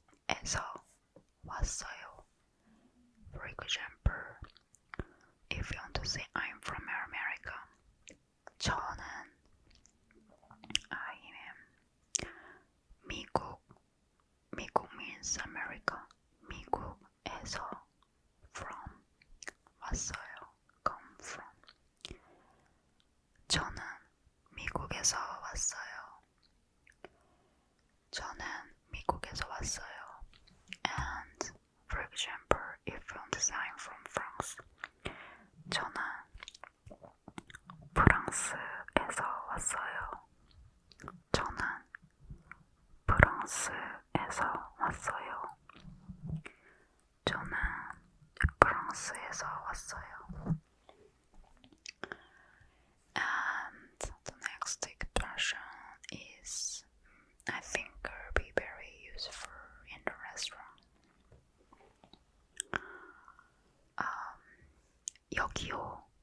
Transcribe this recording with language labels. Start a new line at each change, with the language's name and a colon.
Korean: 에서 왔어요.
English: For example, if you want to say I'm from America, 저는 I am 미국. 미국 means America.
Korean: 미국에서 from 왔어요.
English: Come from.
Korean: 저는 미국에서 왔어요. 저는 미국에서 왔어요.
English: And for example, if you want to say I'm from France,
Korean: 저는 프랑스에서 왔어요. 저는 프랑스에서 왔어요. 저는 프랑스에서 왔어요.
English: And the next expression is, I think, will be very useful in the restaurant.
Korean: 여기요.